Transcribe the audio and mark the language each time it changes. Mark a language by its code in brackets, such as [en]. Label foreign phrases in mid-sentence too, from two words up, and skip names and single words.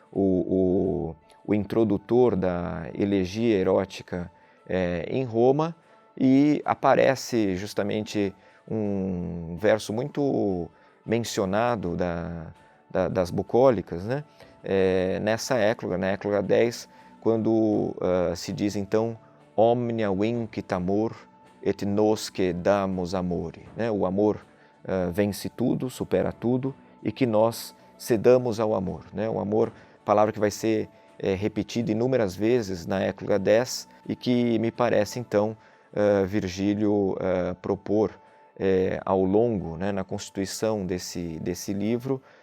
[pt] o introdutor da elegia erótica em Roma, e aparece justamente um verso muito mencionado das bucólicas, né? Nessa écloga, na écloga 10, quando se diz então [la] omnia vincit amor et nosque damus amore, [pt] né? O amor vence tudo, supera tudo, e que nós cedamos ao amor, né? O amor, palavra que vai ser repetida inúmeras vezes na écloga 10 e que me parece então Virgílio propor ao longo, né, na constituição desse livro,